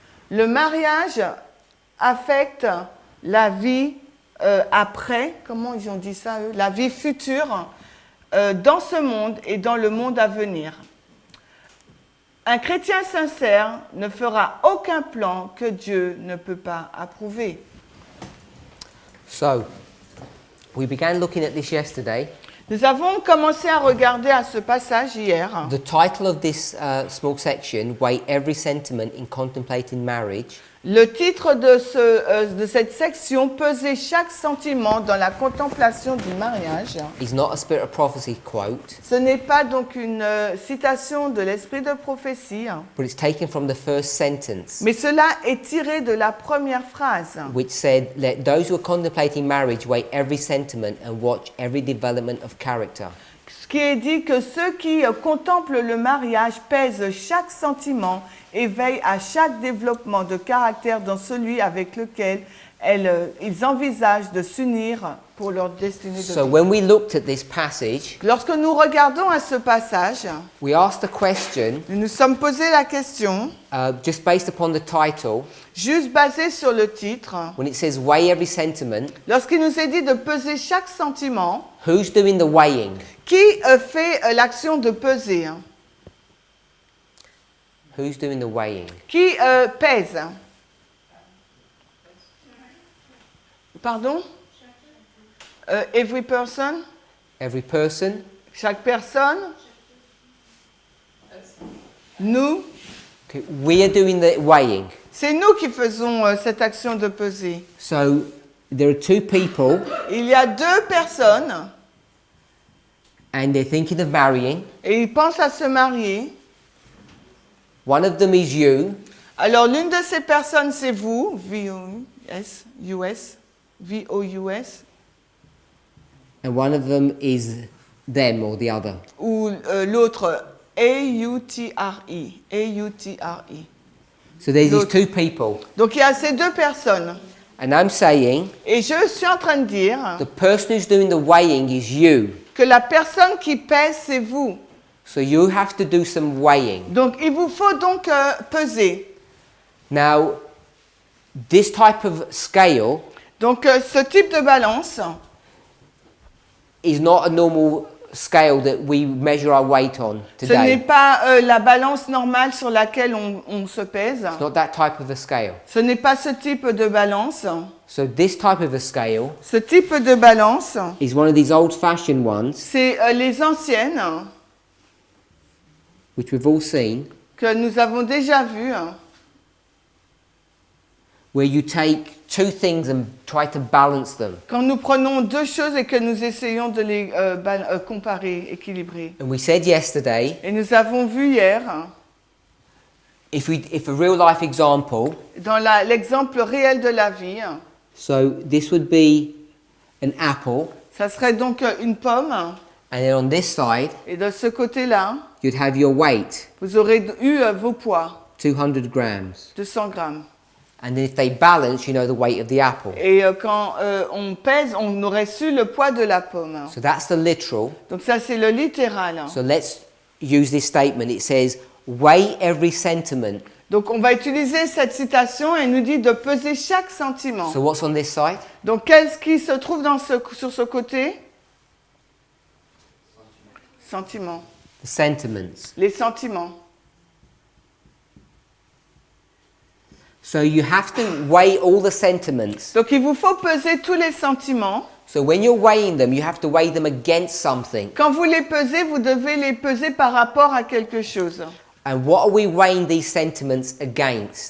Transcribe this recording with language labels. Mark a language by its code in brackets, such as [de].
[fr] Le mariage affecte la vie après, comment ils ont dit ça eux, la vie future dans ce monde et dans le monde à venir. Un chrétien sincère ne fera aucun plan que Dieu ne peut pas approuver. [en] So, we began looking at this yesterday. [fr] Nous avons commencé à regarder à ce passage hier. [en] The title of this small section, Weigh Every Sentiment in Contemplating Marriage, [fr] Le titre de cette section, peser chaque sentiment dans la contemplation du mariage. [en] is not a Spirit of Prophecy quote, [fr] Ce n'est pas donc une citation de l'esprit de prophétie, [en] but it's taken from the first sentence, [fr] mais cela est tiré de la première phrase, [en] which said, Let those who are contemplating marriage weigh every sentiment and watch every development of character. [fr] ce qui est dit que ceux qui contemplent le mariage pèsent chaque sentiment et veillent à chaque développement de caractère dans celui avec lequel ils envisagent de s'unir pour leur destinée de [en] So [fr] vie. [en] when we looked at this passage, [fr] Lorsque nous regardons à ce passage, [en] we asked the question, [fr] nous nous sommes posé la question, [en] just based upon the title, [fr] juste basée sur le titre, [en] when it says weigh every sentiment, [fr] lorsqu'il nous est dit de peser chaque sentiment, [en] who's doing the weighing? [fr] qui fait l'action de peser? [en] Who's doing the weighing? [fr] Qui pèse? [en] Pardon? Every person? Every person? [fr] Chaque personne? Nous? [en] Okay, we are doing the weighing. [fr] C'est nous qui faisons cette action de peser. [en] So there are two people [fr] Il y a deux personnes [en] and they're thinking of marrying. [fr] et ils pensent à se marier. [en] One of them is you, [fr] Alors l'une de ces personnes c'est vous, V-O-U-S, U-S, V-O-U-S, [en] and one of them is them or the other. [fr] ou l'autre A-U-T-R-E, A-U-T-R-E. [en] So there's these [fr] L'autre. [en] two people. [fr] Donc il y a ces deux personnes. [en] And I'm saying [fr] Et je suis en train de dire [en] the person who's doing the weighing is you. [fr] que la personne qui pèse, c'est vous. [en] So you have to do some weighing. [fr] Donc il vous faut donc peser. [en] Now, this type of scale [fr] Donc ce type de balance, [en] is not a normal scale that we measure our weight on [fr] ce n'est [en] today. [fr] pas la balance normale sur laquelle on se pèse. [en] It's not that type of a scale. [fr] Ce n'est pas ce type de balance. [en] So this type of a scale [fr] Ce type de balance, [en] is one of these old-fashioned ones [fr] c'est les anciennes [en] which we've all seen, [fr] que nous avons déjà vu, hein, [en] where you take two things and try to balance them. [fr] quand nous prenons deux choses et que nous essayons de les comparer, équilibrer. [en] And we said yesterday, [fr] Et nous avons vu hier, hein, [en] if a real life example, [fr] dans l'exemple réel de la vie, hein, [en] so this would be an apple, [fr] ça serait donc une pomme, hein, [en] and then on this side, [fr] et de ce côté-là, [en] you'd have your weight, [fr] vous aurez eu vos poids, [en] 200 grams. [fr] 200 grammes. [en] And then if they balance, you know the weight of the apple. [fr] Et quand on pèse, on aurait su le poids de la pomme. Hein. [en] So that's the literal. [fr] Donc ça, c'est le littéral. Hein. [en] So let's use this statement. It says, weigh every sentiment. [fr] Donc on va utiliser cette citation et il nous dit de peser chaque sentiment. [en] So what's on this side? [fr] Donc qu'est-ce qui se trouve sur ce côté? [en] Sentiments. The sentiments. [fr] Les sentiments. [en] So you have to weigh all the sentiments. [fr] Donc il vous faut peser tous les sentiments. [en] So when you're weighing them, you have to weigh them against something. [fr] Quand vous les pesez, vous devez les peser par rapport à quelque chose. [en] And what are we weighing these sentiments against?